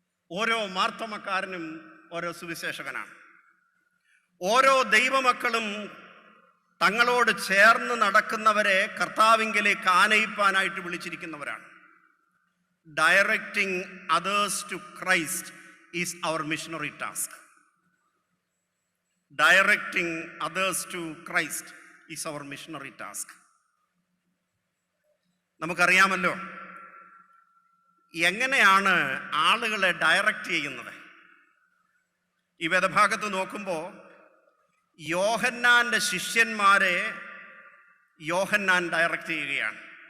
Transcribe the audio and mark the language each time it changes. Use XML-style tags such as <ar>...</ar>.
<ml>ഓരോ മാർത്തമക്കാരനും ഓരോ സുവിശേഷകനാണ്. ഓരോ ദൈവമക്കളും തങ്ങളോട് ചേർന്ന് നടക്കുന്നവരെ കർത്താവിങ്കലേക്ക് ആനയിപ്പാനായിട്ട് വിളിച്ചിരിക്കുന്നവരാണ്.</ml> <en>Directing others to Christ is our missionary task. Directing others to Christ is our missionary task.</en> <ml>നമുക്കറിയാമല്ലോ എങ്ങനെയാണ് ആളുകളെ ഡയറക്റ്റ് ചെയ്യുന്നത്. ഈ വേദഭാഗത്ത് നോക്കുമ്പോൾ യോഹന്നാൻ്റെ ശിഷ്യന്മാരെ യോഹന്നാൻ ഡയറക്റ്റ് ചെയ്യുകയാണ്.</ml>